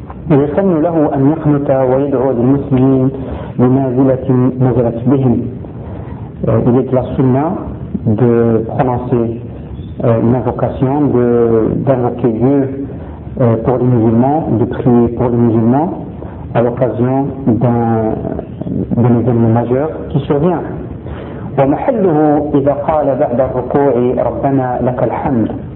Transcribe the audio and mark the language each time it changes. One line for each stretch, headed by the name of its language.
Arabic: ويسن له أن يقنت ويدعو للمسلمين بنازلة نزلت بهم.
French: Il est la sunna de prononcer une invocation, d'invoquer Dieu pour les musulmans, de prier pour les musulmans à l'occasion d'un événement majeur qui survient.
Arabic: ومحله إذا قال بعد الركوع ربنا لك الحمد.